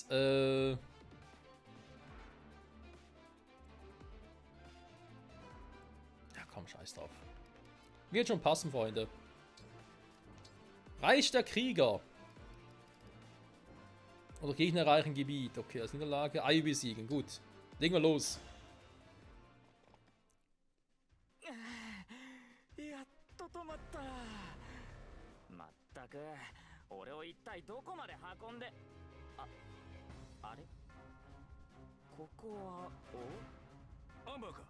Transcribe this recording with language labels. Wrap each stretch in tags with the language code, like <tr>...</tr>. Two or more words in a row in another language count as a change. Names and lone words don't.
<de>Ja, komm, scheiß drauf. Wird schon passen, Freunde. Reich der Krieger. Oder Gegner erreichen Gebiet. Okay, als Niederlage. Ai besiegen. Gut. Legen wir los.</de> <ja>やっと止まった。まったく、俺を一体どこまで運んで。あれここは、アンバーか。</ja>